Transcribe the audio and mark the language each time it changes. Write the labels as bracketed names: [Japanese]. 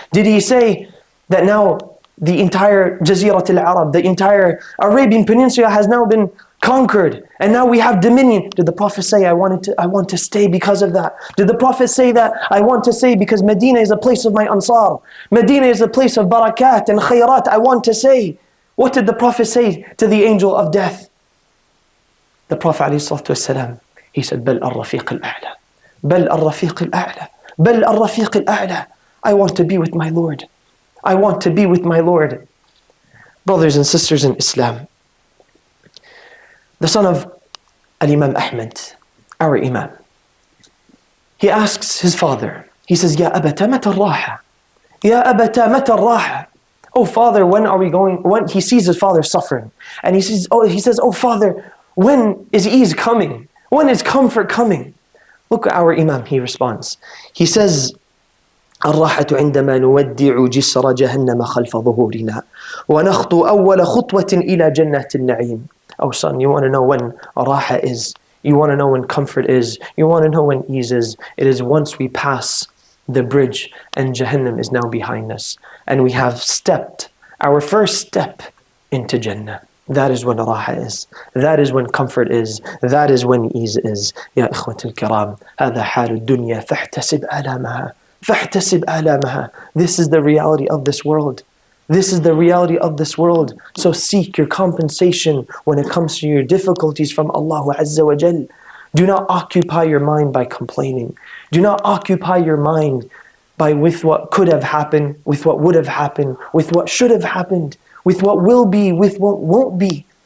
[English] Did he say that now the entire Jazirat al-Arab, the entire Arabian Peninsula has now been conquered and now we have dominion? Did the Prophet say, I want to stay because of that? Did the Prophet say that I want to stay because Medina is a place of my Ansar? Medina is a place of barakat and khayrat. I want to say. What did the Prophet say to the angel of death? The Prophet ﷺ, he said, [Arabic] بل الرفيق الأعلى, بل الرفيق الأعلى, بل الرفيق الأعلى. [English] I want to be with my Lord. I want to be with my Lord. Brothers and sisters in Islam, the son of Al-Imam Ahmad, our Imam, he asks his father, he says, [Arabic] يا أبتا متى الراحة? يا أبتا متى الراحة? [English] Oh father, when are we going? When he sees his father suffering, and he says, oh father, when is ease coming? When is comfort coming? Look at our Imam, he responds. He says, [Arabic] الراحة عندما نودع جسر جهنم خلف ظهورنا ونخطو أول خطوة إلى جنة النعيم. [English] Oh son, you want to know when راحة is? You want to know when comfort is? You want to know when ease is? It is once we pass the bridge and Jahannam is now behind us and we have stepped our first step into Jannah. That is when راحة is. That is when comfort is. That is when ease is. [Arabic] يا إخوة الكرام, هذا حال الدنيا فاحتسب آلامها. فاحتسب آلامها. [English] This is the reality of this world. This is the reality of this world. So seek your compensation when it comes to your difficulties from Allah Azza wa Jal. Do not occupy your mind by complaining. Do not occupy your mind with what could have happened, with what would have happened, with what should have happened, with what will be, with what won't be.